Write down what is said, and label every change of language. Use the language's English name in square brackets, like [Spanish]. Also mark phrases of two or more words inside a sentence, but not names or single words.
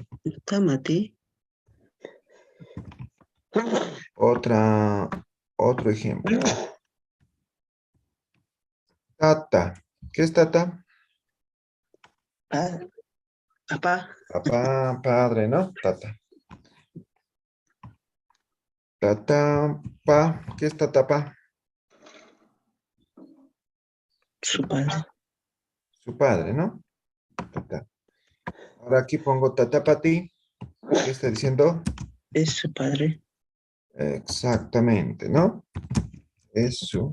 [Aymara] Utamati. [Spanish] Otro ejemplo. Tata. ¿Qué es tata? Papá. Papá, padre, ¿no? [Aymara] Tata. Tata, pa. [Spanish] ¿Qué es tatapa? Su padre. Su padre, ¿no? Tata. Ahora aquí pongo tatapati. ¿Qué está diciendo? Es su padre. Exactamente, ¿no? Es su.